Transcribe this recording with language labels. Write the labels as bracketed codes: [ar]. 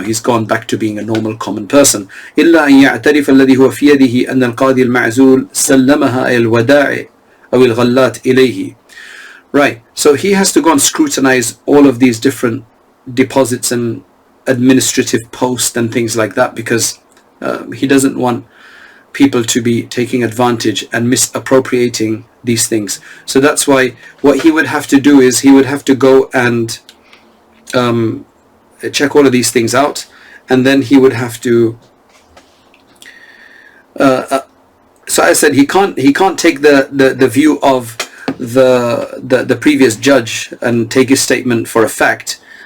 [en] He's gone back to being a normal common person. [ar] إلا أن يعترف الذي هو في يده أن القاضي المعزول سلمها الودائع أو الغلات إليه. [en] Right. So he has to go and scrutinize all of these different deposits and administrative posts and things like that, because he doesn't want people to be taking advantage and misappropriating these things. So that's why what he would have to do is he would have to go and check all of these things out, and then he would have to so I said he can't take the view of the previous judge and take his statement for a fact.